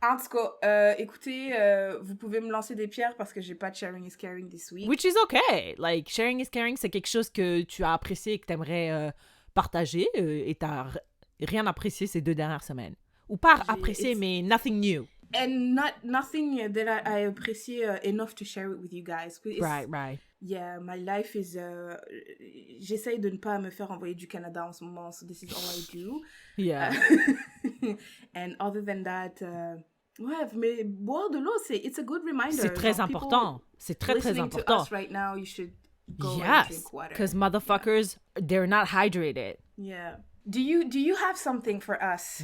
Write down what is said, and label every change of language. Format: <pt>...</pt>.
<fr>En tout cas, écoutez, vous pouvez me lancer des pierres parce que j'ai pas de sharing is caring</fr> <en>this week. Which is okay.</en> <fr>Like, sharing is caring, c'est quelque chose que tu as apprécié et que tu aimerais partager et tu n'as rien apprécié ces 2 dernières semaines. Ou pas apprécié, mais</fr> <en>nothing new. And nothing that I appreciate enough to share it with you guys. Right. Yeah, my life is...</en> <fr>j'essaye de ne pas me faire envoyer du Canada en ce moment,</fr> <en>so this is all I do. Yeah. And other than that...</en> <fr>ouais, mais boire de l'eau,</fr> <en>it's a good reminder.</en> <fr>C'est très important. C'est très, très important.</fr> <en>To us right now, you should go and yes, drink water. because motherfuckers, they're not hydrated. Yeah. Do you have something for us?</en>